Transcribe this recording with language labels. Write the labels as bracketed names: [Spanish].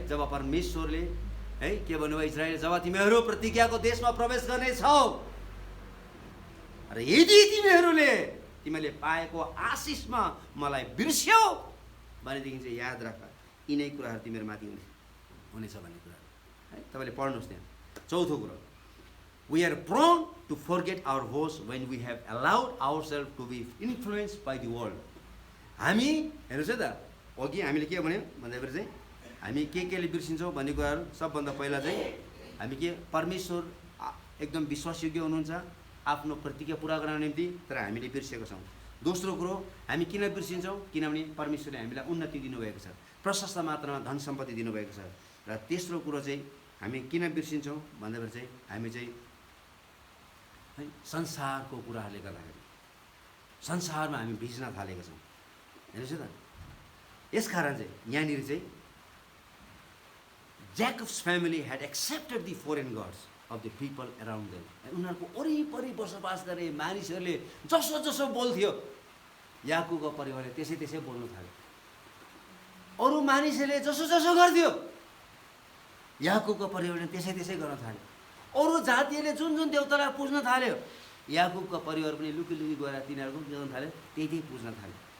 [Nepali] जब परमेश्वरले है के भन्नुभयो, इजरायल जब तिमीहरू प्रतिज्ञाको देशमा प्रवेश गर्नेछौ र यदि तिमीले पाएको आशिषमा मलाई बिर्स्यौ भनेदेखि चाहिँ याद राख, यिनै कुराहरू तिमीहरू माथि हुनेछ भन्ने कुरा है। तपाईँले पढ्नुहोस् त्यहाँ। चौथो कुरो, [English] we are prone to forget our vows when we have allowed ourselves to be influenced by the world. [Nepali] हामी हेर्नुहोस् है त, अघि हामीले के भन्यो भन्दाखेरि चाहिँ हामी केले बिर्सिन्छौँ भन्ने कुराहरू सबभन्दा पहिला चाहिँ हामी के परमेश्वर एकदम विश्वासयोग्य हुनुहुन्छ आफ्नो प्रतिज्ञा पुरा गर्न निम्ति, तर हामीले बिर्सेको छौँ। दोस्रो कुरो, हामी किन बिर्सिन्छौँ? किनभने परमेश्वरले हामीलाई उन्नति दिनुभएको छ, प्रशस्त मात्रामा धन सम्पत्ति दिनुभएको छ। र तेस्रो कुरो चाहिँ हामी किन बिर्सिन्छौँ भन्दाखेरि चाहिँ हामी चाहिँ है संसारको कुराहरूले गर्दाखेरि संसारमा हामी भिज्न थालेका छौँ। हेर्नुहोस् त, यसकारण चाहिँ यहाँनिर चाहिँ [English] Jacob's family had accepted the foreign gods of the people around them. [Nepali] उनीहरूको वरिपरि बसोबास गर्ने मानिसहरूले जसो जसो बोल्थ्यो, याकुबको परिवारले त्यसै बोल्नु थाल्यो। अरू मानिसहरूले जसो जसो गर्थ्यो, याकुबको परिवारले त्यसै गर्न थाल्यो। अरू जातिहरूले जुन देवतालाई पुज्न थाल्यो, याकुबको परिवार पनि लुकी गएर तिनीहरूको के गर्न थाल्यो? त्यही पुज्न थाल्यो।